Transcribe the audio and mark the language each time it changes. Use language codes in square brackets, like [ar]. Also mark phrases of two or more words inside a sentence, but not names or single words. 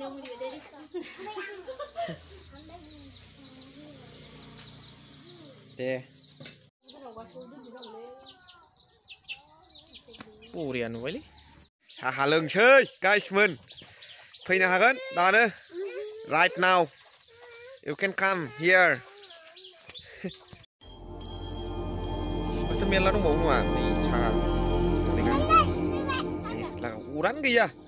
[brx] दे बरिया नुबायलै साहा लोंसै गाइसमोन फैनो हागोन दानो [en] right now you can come here [brx] बेथ' मेरला दंबावो नङा नै साहा उरान गैया